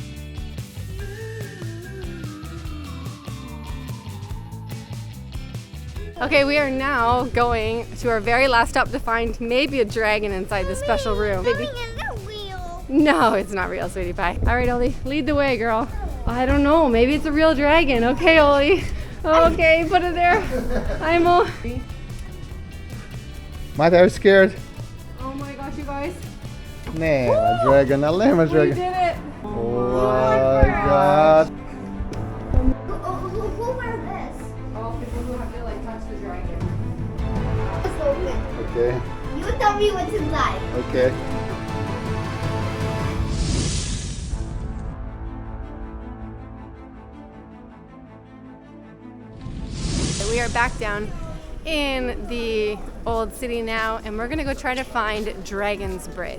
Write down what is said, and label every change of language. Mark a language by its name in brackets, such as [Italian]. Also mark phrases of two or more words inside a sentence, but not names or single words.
[English] Okay, we are now going to our very last stop to find maybe a dragon inside this special room. Maybe. Coming in the wheel. No, it's not real, sweetie pie. All right, Oli, lead the way, girl. I don't know, maybe it's a real dragon. Okay, Oli. Okay, put it there. I'm all. Mate, are you scared? Oh my gosh, you guys. [Serbian] Nema dragon, ali nema [English] We dragon. did it. Oh my god. Who wears this? All people who have to touch the dragon. Let's open. Okay, You tell me what's inside. okay. We are back down in the old city now, and we're gonna go try to find Dragon's Bridge.